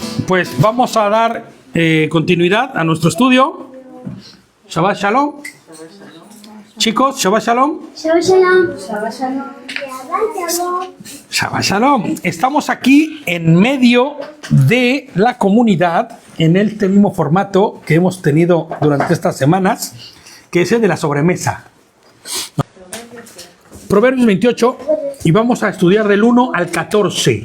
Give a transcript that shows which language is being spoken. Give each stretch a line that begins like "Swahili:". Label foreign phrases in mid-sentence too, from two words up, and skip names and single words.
Spanish: pues vamos a dar continuidad a nuestro estudio.
Hebrew: שבת שלום. Chicos, שבת שלום. שבת שלום. שבת שלום. שבת שלום.
Spanish: Estamos aquí en medio de la comunidad, en este mismo formato que hemos tenido durante estas semanas, que es el de la sobremesa. Proverbios 28, y vamos a estudiar del 1 al 14.